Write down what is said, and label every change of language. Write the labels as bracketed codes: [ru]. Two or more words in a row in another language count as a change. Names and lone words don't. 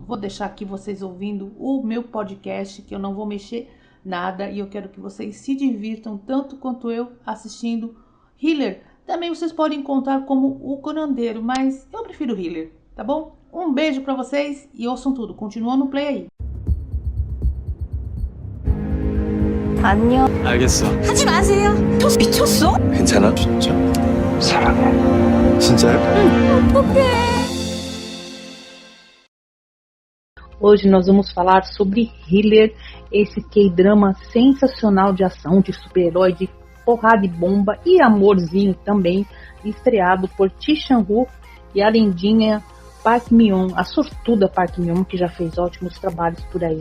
[pt] Vou deixar aqui vocês ouvindo o meu podcast, que eu não vou mexer nada, e eu quero que vocês se divirtam tanto quanto eu assistindo Healer. Também vocês podem encontrar como o curandeiro, mas eu prefiro Healer, tá bom? Um beijo pra vocês e ouçam tudo. Continua no play aí. [ko] 안녕. 알겠어. 하지 마세요. 미쳤어? 괜찮아? 진짜. 사랑해. 진짜요? 어떡해. [pt] Hoje nós vamos falar sobre Healer, esse K-drama sensacional de ação, de super-herói, de porrada e bomba e amorzinho também, estreado por Ji Sang-wook e a lindinha Park Min-young, a sortuda Park Min-young, que já fez ótimos trabalhos por aí.